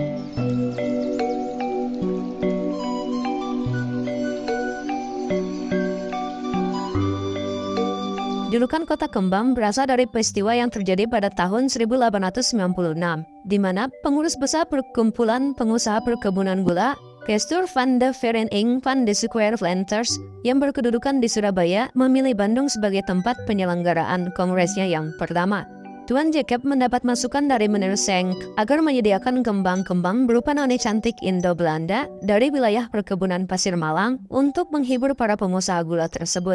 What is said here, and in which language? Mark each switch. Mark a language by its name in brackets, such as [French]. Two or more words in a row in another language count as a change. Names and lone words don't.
[Indonesian] Julukan Kota Kembang berasal dari peristiwa yang terjadi pada tahun 1896, di mana pengurus besar perkumpulan pengusaha perkebunan gula Kestur van de Vereniging van de Suikerplanters yang berkedudukan di Surabaya memilih Bandung sebagai tempat penyelenggaraan kongresnya yang pertama. Tuan Jacob mendapat masukan dari Meneer Schenk agar menyediakan kembang-kembang berupa noni cantik Indo-Belanda dari wilayah perkebunan Pasir Malang untuk menghibur para pengusaha gula tersebut.